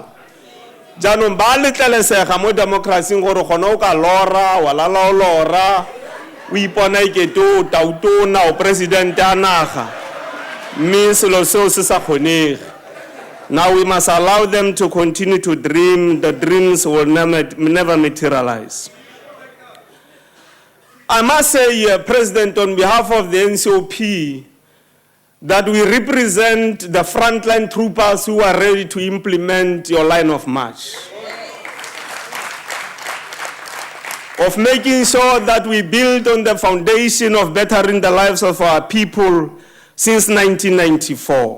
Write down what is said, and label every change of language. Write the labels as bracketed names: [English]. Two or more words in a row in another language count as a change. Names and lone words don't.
[Tswana] Jaanong ba letlelesega mo demokrasing gore gona o ka lora wa lala o lora o ipona ekete o tautona o presidente a naga mme selo seo se sa kgonege. [English] Now we must allow them to continue to dream. The dreams will never materialize. I must say, President, on behalf of the NCOP, that we represent the frontline troopers who are ready to implement your line of march, of making sure that we build on the foundation of bettering the lives of our people since 1994.